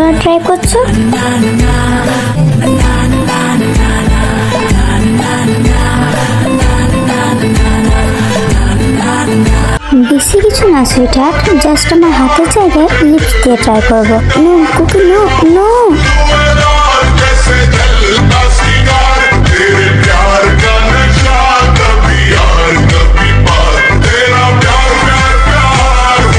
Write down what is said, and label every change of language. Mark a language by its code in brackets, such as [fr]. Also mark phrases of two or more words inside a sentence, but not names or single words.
[bn] ট্রাই করছো? বেশি কিছু না সুইটহার্ট, জাস্ট আমার হাতের জায়গায় লিপস দিয়ে ট্রাই করবো। [en] No cookie, no no. [hi] जैसे जलता सिंगार तेरे प्यार का नशा कभी यार कभी पार तेरा प्यार प्यार प्यार